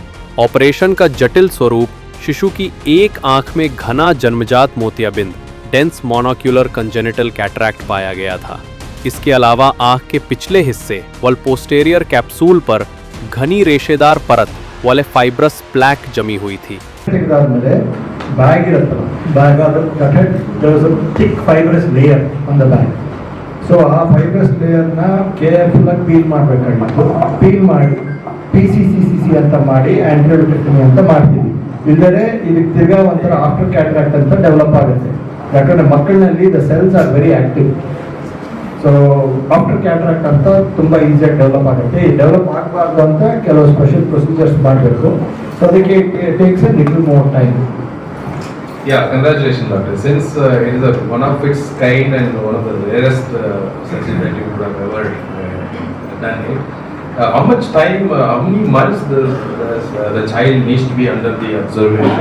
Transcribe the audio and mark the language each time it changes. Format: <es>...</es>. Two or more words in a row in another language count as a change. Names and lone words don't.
<hi>ऑपरेशन का जटिल स्वरूप शिशु की एक आंख में घना जन्मजात मोतियाबिंद</hi> <en>dense monocular congenital cataract</en> <hi>पाया गया था। इसके अलावा आंख के पिछले हिस्से व</hi> <en>posterior capsule</en> <hi>पर घनी रेशेदार परत वाले</hi> <en>fibrous plaque</en> <hi>जमी हुई थी।</hi> <kn>ಇಲ್ಲದೆ ಇದಕ್ಕೆ ತಿರ್ಗಾ ಒಂಥರ</kn> <en>after cataract</en> <kn>ಅಂತ ಡೆವಲಪ್ ಆಗುತ್ತೆ. ಯಾಕಂದರೆ ಮಕ್ಕಳಲ್ಲಿ</kn> <en>the cells are very active. so after cataract</en> <kn>ಅಂತ ತುಂಬ ಈಸಿಯಾಗಿ ಡೆವಲಪ್ ಆಗುತ್ತೆ. ಈ ಡೆವಲಪ್ ಆಗಬಾರ್ದು ಅಂತ ಕೆಲವು</kn> <en>special procedures</en> <kn>ಮಾಡಬೇಕು.</kn> <en>ಸೊ ಅದಕ್ಕೆ it takes a little more time. Yeah, congratulations, doctor. Since it is one of its kind and one of the rarest surgery that you would have ever done it. How much time, how many months the child needs to be under the observation?</en>